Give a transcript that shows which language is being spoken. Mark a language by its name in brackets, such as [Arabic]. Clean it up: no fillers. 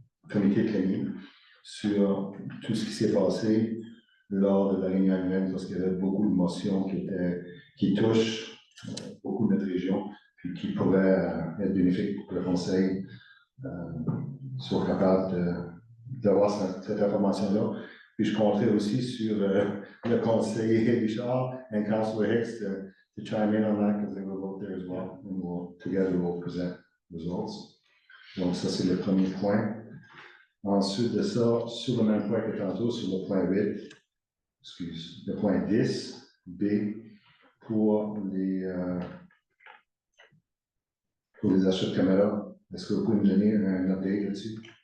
[French] comité de planning sur tout ce qui s'est passé lors de la réunion annuelle, parce qu'il y avait beaucoup de motions qui touchent beaucoup de notre région, puis qui pourraient être bénéfiques pour que le conseil soit capable d'avoir cette information-là. Puis je compterai aussi sur le conseiller Richard [English] and Councilor Hicks to chime in on that because they will vote there as well, and together we'll present results. [French] Donc ça, c'est le premier point. Ensuite de ça, sur le même point que tantôt, sur le point 8, le point 10, B, pour les achats de caméras. Est-ce que vous pouvez me donner un update là-dessus?